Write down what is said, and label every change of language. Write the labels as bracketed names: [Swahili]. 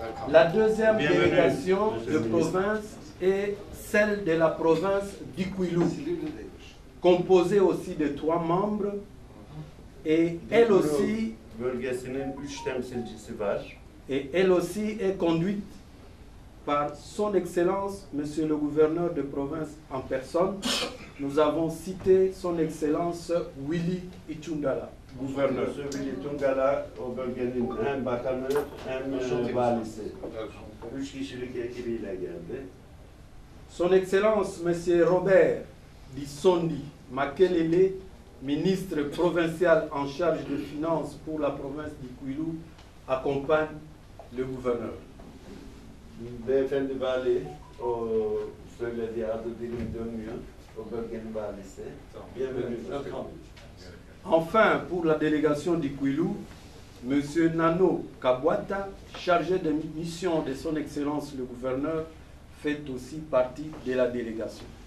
[French] La deuxième délégation de province est celle de la province du Kwilu, composée aussi de 3 membres, et elle aussi est conduite par son Excellence, Monsieur le gouverneur de province en personne. Nous avons cité son Excellence Willy Itungala, gouverneur. [Turkish] Monsieur Willy Itungala, o bölgenin hem bakanı hem valisi. 3 kişilik ekibiyle geldi. [French] Son Excellence, Monsieur Robert Dissondi Makelele, ministre provincial en charge de finances pour la province du Kwilu, accompagne le gouverneur. [Turkish] Beyefendi vali, o söylediği adı dilim dönmüyor. O bölgenin valisi. [French] Bienvenue. Enfin, pour la délégation du Kwilu, Monsieur Nano Kabwata, chargé de mission de son Excellence le gouverneur, fait aussi partie de la délégation.